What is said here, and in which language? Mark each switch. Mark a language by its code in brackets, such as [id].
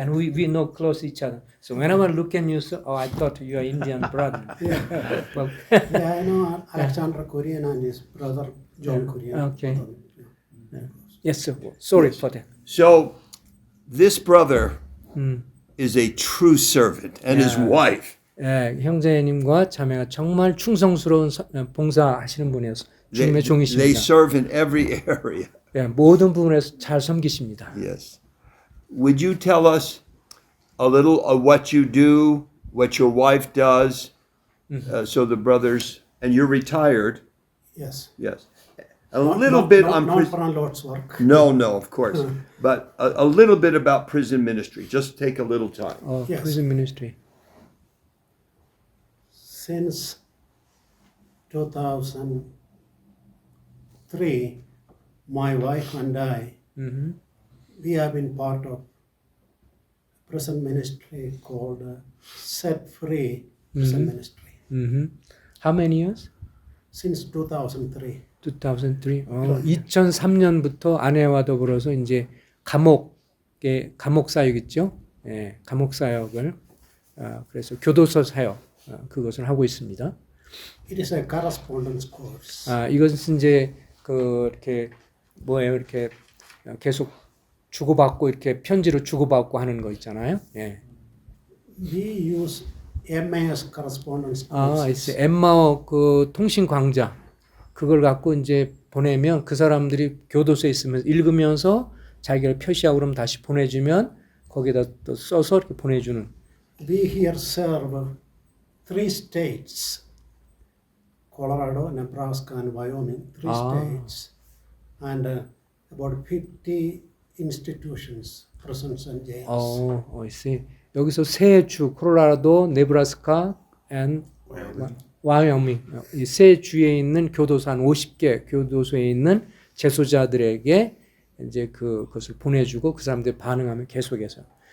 [en] And we know close each other. So whenever I look at you, so, I thought you are Indian brother. Well, Yeah, I know Alexander Korean and his brother John Korean. Okay. Yes, sir. Sorry for that. So, this brother is a true servant, and his Yeah. wife. [ko] 형제님과 자매가 정말 충성스러운 봉사하시는 분이어서 [en] They, [ko] 주님의 종이십니다. [en] serve in every area. [ko] 모든 부분에서 잘 섬기십니다. [en] Yes. Would you tell us a little of what you do, what your wife does, so the brothers, and you're retired? Yes. Yes. A little bit on not prison. for our Lord's work. No, of course. But a little bit about prison ministry. Just take a little time. Yes. prison ministry. Since 2003, my wife and I, we have been part of prison ministry called Set Free Prison Ministry How many years? since 2003. 2003. [ko] 2003년부터 아내와 더불어서 이제 감옥 사역이죠. 예, 감옥 사역을 그래서 교도소 사역 그것을 하고 있습니다. [en] It is a correspondence course. [ko] 이것은 이제 이렇게 뭐예요? 이렇게 계속 주고받고 이렇게 편지로 주고받고 하는 거 있잖아요. 예. [en] We use MAS correspondence courses. [ko] 엠마오 그 통신 광자 그걸 갖고 이제 보내면 그 사람들이 교도소에 있으면 읽으면서 자기가 표시하고 그러면 다시 보내주면 거기다 또 써서 이렇게 보내주는. [en] We here serve 3 states, Colorado, Nebraska, and Wyoming, 3 states, and about 50 institutions, prisons and jails. I see. [ko] 여기서 세 주, 콜로라도, 네브라스카, and 와이오밍 이 세 주에 있는 교도소 한 50개 교도소에 있는 재소자들에게 이제 그것을 보내주고 그 사람들이 반응하면 계속해서.